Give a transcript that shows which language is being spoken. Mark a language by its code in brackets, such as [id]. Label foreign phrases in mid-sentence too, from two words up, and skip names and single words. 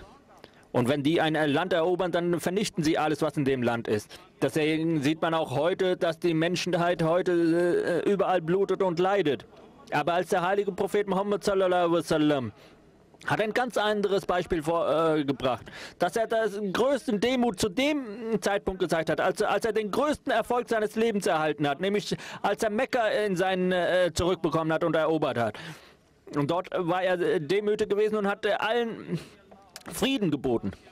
[de] Und wenn die ein Land erobern, dann vernichten sie alles, was in dem Land ist. Deswegen sieht man auch heute, dass die Menschheit heute überall blutet und leidet. Aber als der heilige Prophet Muhammad [ar] صلى الله عليه وسلم [de] hat ein ganz anderes Beispiel vorgebracht, dass er das größten Demut zu dem Zeitpunkt gezeigt hat, als er den größten Erfolg seines Lebens erhalten hat, nämlich als er Mekka in zurückbekommen hat und erobert hat. Und dort war er demütig gewesen und hat allen Frieden geboten.